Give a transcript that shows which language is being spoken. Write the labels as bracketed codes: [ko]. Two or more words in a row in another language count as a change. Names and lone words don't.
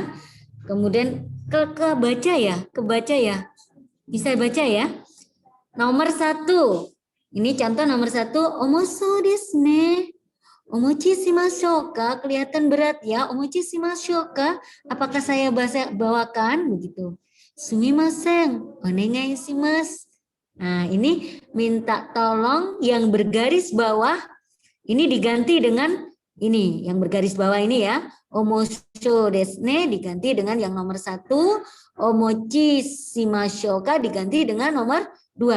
[id] Kemudian kebaca ya, bisa baca ya. Nomor 1, ini contoh nomor 1, [ja] omoso desu ne. Omochi shimashou ka? [id] Kelihatan berat ya. [ja] Omochi shimashou ka? [id] Apakah saya bawakan begitu? [ja] Sumimasen, onegai shimasu. [id] Nah, ini minta tolong yang bergaris bawah ini diganti dengan Ini yang bergaris bawah ini ya. [ja] Omosho desne [id] diganti dengan yang nomor 1. [ja] Omochi shimashoka [id] diganti dengan nomor 2.